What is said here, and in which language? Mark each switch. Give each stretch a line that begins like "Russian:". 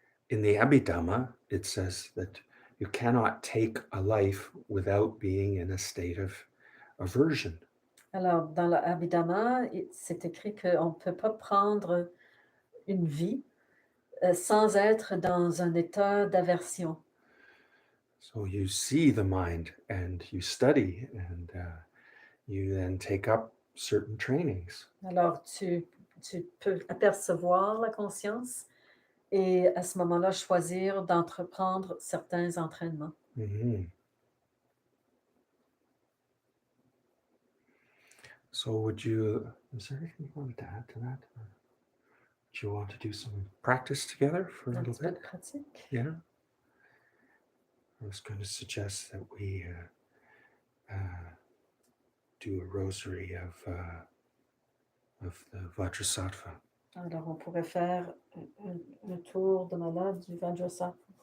English: in the Abhidhamma, it says that you cannot take a life without being in a state of aversion.
French: Alors, dans l'Abhidhamma, c'est écrit qu'on ne peut pas prendre une vie sans être dans un état d'aversion.
English: So you see the mind and you study and you then take up certain trainings.
French: Alors, tu peux apercevoir la conscience et à ce moment-là, choisir d'entreprendre certains entraînements. Mm-hmm.
English: So is there anything you wanted to add to that? Do you want to do some practice together for a
French: Un
English: little
French: petit peu de
English: bit?
French: pratique.
English: Yeah. I was going to suggest that we do a rosary of the Vajrasattva.
French: Alors, on pourrait faire un tour de malade du Vajrasattva.